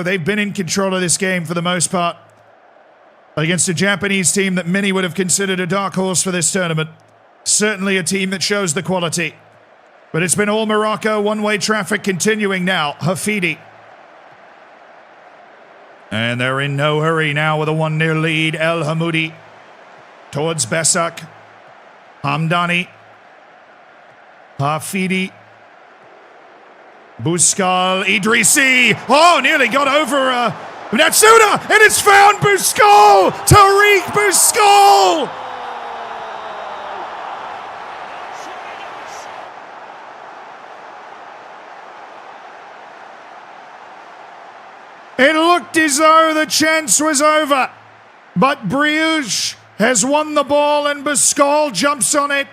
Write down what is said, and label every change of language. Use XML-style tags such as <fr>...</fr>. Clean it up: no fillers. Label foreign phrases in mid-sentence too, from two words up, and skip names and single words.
<en>They've been in control of this game for the most part against a Japanese team that many would have considered a dark horse for this tournament. Certainly a team that shows the quality. But it's been all Morocco, one-way traffic continuing now. Hafidi. And they're in no hurry now with a 1-0 lead. El Hamoudi towards Besak. Hamdani. Hafidi. Buscal. Idrissi. Oh, nearly got over Natsuda. And it's found Buscal. Tariq Buscal. It looked as though the chance was over, but Briouche has won the ball and Buscal jumps on it.</en>